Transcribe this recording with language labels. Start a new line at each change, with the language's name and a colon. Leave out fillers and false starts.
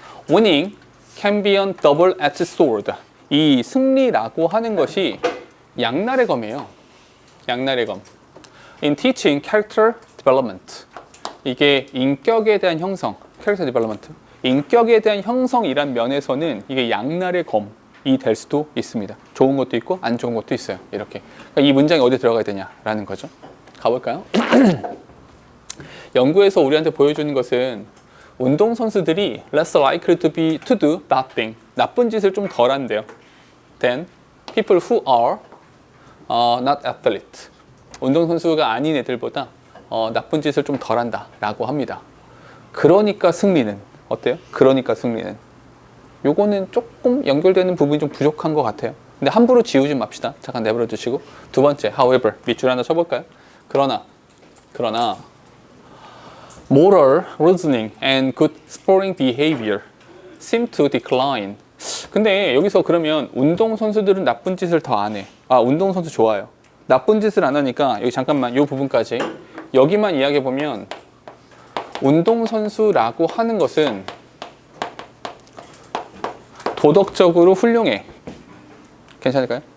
English: Winning can be on double-edged sword.
Korean: 이 승리라고 하는 것이 양날의 검이에요. 양날의 검.
English: In teaching character development.
Korean: 이게 인격에 대한 형성, character development. 인격에 대한 형성이란 면에서는 이게 양날의 검이 될 수도 있습니다. 좋은 것도 있고 안 좋은 것도 있어요. 이렇게. 그러니까 이 문장이 어디 들어가야 되냐라는 거죠. 가볼까요? 연구에서 우리한테 보여주는 것은 운동선수들이
English: less likely to do nothing.
Korean: 나쁜 짓을 좀 덜 한대요.
English: Than people who are not athlete.
Korean: 운동선수가 아닌 애들보다 나쁜 짓을 좀 덜 한다 라고 합니다. 그러니까 승리는 어때요? 그러니까 승리는 요거는 조금 연결되는 부분이 좀 부족한 것 같아요. 근데 함부로 지우지 맙시다. 잠깐 내버려 두시고 두 번째 however 밑줄 하나 쳐볼까요? 그러나
English: moral reasoning and good sporting behavior seem to decline.
Korean: 근데 여기서 그러면 운동선수들은 나쁜 짓을 더 안 해. 운동선수 좋아요. 나쁜 짓을 안 하니까 여기 잠깐만 이 부분까지 여기만 이야기해보면 운동선수라고 하는 것은 도덕적으로 훌륭해. 괜찮을까요?